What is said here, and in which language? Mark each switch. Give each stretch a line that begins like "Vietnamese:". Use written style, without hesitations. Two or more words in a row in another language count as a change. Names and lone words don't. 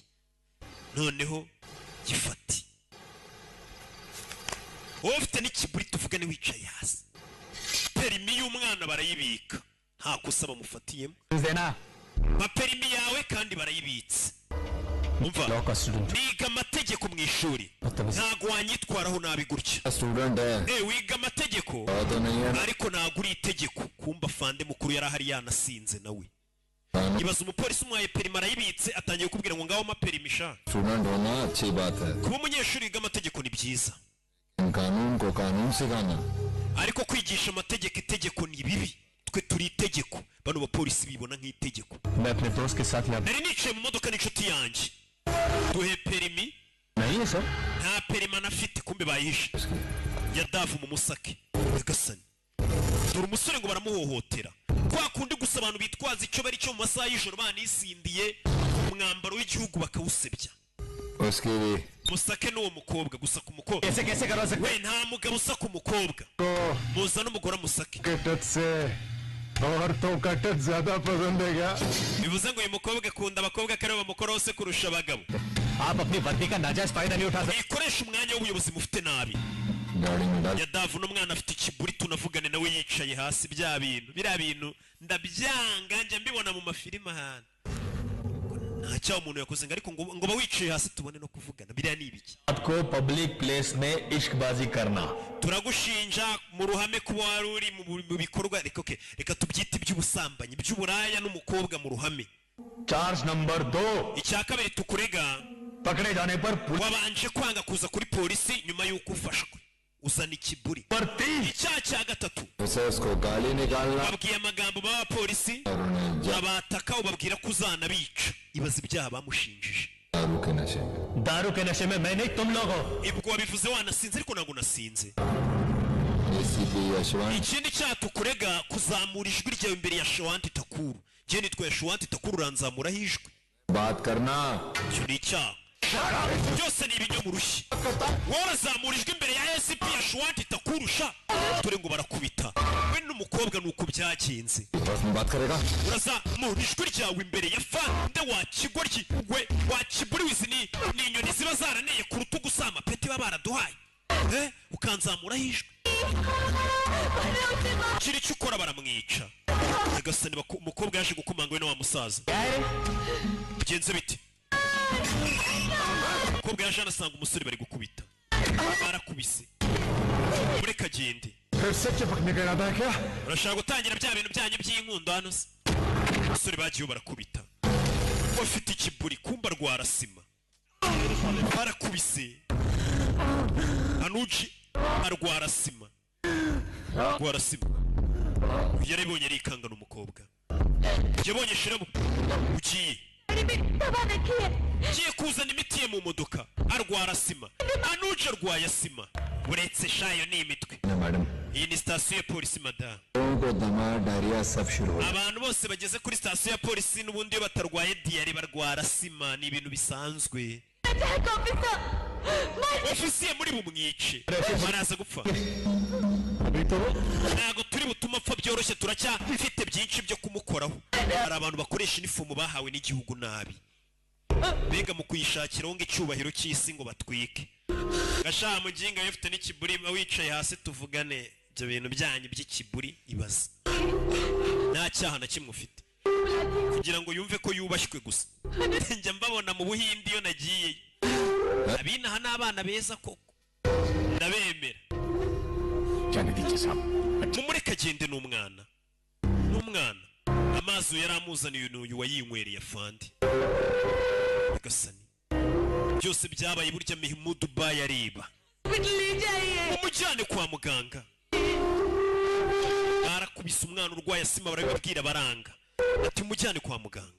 Kinyarwanda: Noneho gifati. Ufite n'ikiburi tuvugane wicaye hasi. Perimi y'umwana barayibika. Nta kosa bamufatiyemo.
Hindi: देना
Kinyarwanda: Perimi yawe kandi barayibitse. umva
Hindi: लॉ का स्टूडेंट
Kinyarwanda: wiga amategeko mu ishuri ntago wanyitwaraho nabi gutya
Hindi: स्टूडेंट है
Kinyarwanda: wiga amategeko
Hindi: तो नहीं है
Kinyarwanda: ariko ntago uri itegeko kumba fande mukuru yarahari yanasinze nawe ibaza umupolisi umwaye perima arayibitse atangiye kubwira ngo ngaho maperimisha
Hindi: स्टूडेंट होना अच्छी बात है
Kinyarwanda: kuba umunyeshuri wiga amategeko ni byiza
Hindi: कानून को कानून सिखाना
Kinyarwanda: ariko kwigisha amategeko itegeko ni bibi twe turi itegeko bano bapolisi bibona nk'itegeko
Hindi: मैं अपने दोस्त के साथ यहाँ
Kinyarwanda: nari nicaye mu modoka n'inshuti yanjye duhe perimi
Hindi: नहीं है सर
Kinyarwanda: nta perima nafite kumbe bayihishe ya davu mu musake Nyagasani dore umusore ngo baramuhohotera kwa kundi gusa abantu bitwaza icyo bari cyo mu masaha y'ijoro banisindiye umwambaro w'igihugu bakawusebya
Hindi: उसके लिए
Kinyarwanda: musake n'uwo mukobwa gusa ku mukobwa
Hindi: कैसे करवा सकते
Kinyarwanda: we nta mugabo usa ku mukobwa muza n'umugore amusake
Hindi: कटत से और तो कटत ज्यादा पसंद है क्या
Kinyarwanda: bivuze ngo uyu mukobwa akunda abakobwa kare bamukoraho se kurusha abagabo
Hindi: आप अपनी वर्दी का नाजायज फायदा नहीं उठा सकते
Kinyarwanda: mwikoresha umwanya w'ubuyobozi mufite nabi
Hindi: गाड़ी में डाल
Kinyarwanda: ya davu n'umwana afite ikiburi tunavugane nawe yicaye hasi bya bintu biriya bintu ndabyanga njya mbibona mu mafilime ahantu nta cyaha umuntu yakoze ngo ariko ngo bawicaye hasi tubone no kuvugana biriya ni ibiki
Hindi: आपको
English: public place
Hindi: में इश्कबाजी करना
Kinyarwanda: turagushinja mu ruhame kuba wari uri mu bikorwa reka tubyite iby'ubusambanyi by'uburaya n'umukobwa mu ruhame
English: charge number 2
Kinyarwanda: icya kabiri tukurega
Hindi: पकड़े जाने पर
Kinyarwanda: wabanje kwanga kuza kuri polisi nyuma y'uko ufashwe uzana ikiburi icyaha cya gatatu
Hindi: उसे उसको गाली निकालना
Kinyarwanda: babwiye amagambo b'abapolisi
Hindi: और उन्हें
Kinyarwanda: abataka ubabwira ko uzanabica ibaza ibyaha bamushinjije
Hindi: दारू के नशे में दारू के नशे में मैं नहीं तुम लोग हो
Kinyarwanda: ibwo wabivuze wanasinze ariko ntabwo nasinze
Hindi: एसीपी यशवंत
Kinyarwanda: ikindi cyaha tukurega kuzamura ijwi ryawe imbere ya Shawanti Takuru njye nitwa Shawanti Takuru uranzamuraho ijwi
Hindi: बात करना
Kinyarwanda: icyo ni icyaha byose ni ibinyomurushyi wowe urazamura ijwi imbere ya ACP ya Shawanti Takuru sha dore ngo barakubita we n'umukobwa nuko byagenze
Hindi: बात करेगा
Kinyarwanda: urazamura ijwi ryawe imbere ya fande wakigoryi we wakiburiwe izi ni inyoni ziba zaraneye ku rutugu si amapeti baba baraduhaye ukanzamuraho ijwi kiri icyo ukora baramwica Nyagasani umukobwa yaje gukomanga we na wa musaza bigenze biti umukobwa yaje anasanga umusore bari gukubita barakubise mureka agende
Hindi: फिर से चिपकने का इरादा है क्या
Kinyarwanda: urashaka gutangira bya bintu byanyu by'inkundo hano se abasore bagiyeho barakubita bafite ikiburi kumba rwarasima barakubise anuji arwarasima rwarasima yarabonye arikangana umukobwa yabonye shiramo ugiye kuzana imiti ye mu modoka arwarasima anuji arwayasima uretse shayo ni imitwe
Hindi: मैडम
Kinyarwanda: iyi ni sitasiyo ya polisi madamu
Hindi: लोगों को दमा डायरिया सब शुरू हो
Kinyarwanda: abantu bose bageze kuri sitasiyo ya polisi n'ubundi iyo batarwaye diyari barwara sima ni ibintu bisanzwe ofisiye muri bumwice baraza gupfa ntabwo turi butume apfa byoroshye turacyafite byinshi byo kumukoraho hari abantu bakoresha inifomu bahawe n'igihugu nabi mbega mu kuyishakiraho ngo icyubahiro cy'isi ngo batwike Gashya muginga yafite n'ikiburi wicaye hasi tuvugane ibyo bintu byanyu by'ikiburi ibaza nta cyaha na kimwe ufite kugira ngo yumve ko yubashywe gusa njya mbabona mu Buhindi iyo nagiye abinaha n'abana beza koko ndabemera
Hindi: जाने दीजिए साहब
Kinyarwanda: mumureke agende n'umwana amazi yari amuzaniye uyu wayinywereye afandi Nyagasani byose byabaye burya Mihimudu Bayi areba umujyane kwa muganga barakubise umwana urwaye asima barabibabwira baranga ati umujyane kwa muganga